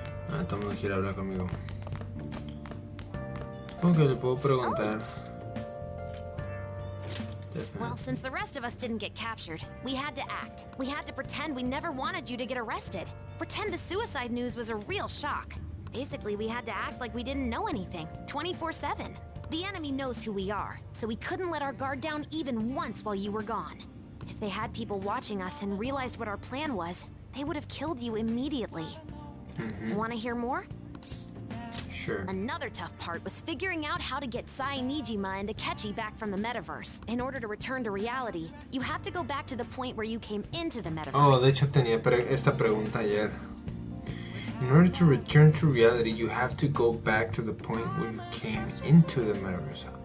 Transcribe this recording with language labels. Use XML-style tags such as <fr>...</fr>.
<es>Ah, todo el mundo quiere hablar conmigo. Supongo que le puedo preguntar.</es> <en>Well, since the rest of us didn't get captured, we had to act. We had to pretend we never wanted you to get arrested. Pretend the suicide news was a real shock. Basically, we had to act like we didn't know anything, 24/7. The enemy knows who we are, so we couldn't let our guard down even once while you were gone. If they had people watching us and realized what our plan was, they would have killed you immediately. Want to hear more? Sure. Another tough part was figuring out how to get Sai Nijima and Akechi back from the metaverse. In order to return to reality, you have to go back to the point where you came into the metaverse.</en> <es>Oh, de hecho tenía esta pregunta ayer.</es> <en>In order to return to reality, you have to go back to the point where you came into the metaverse.</en>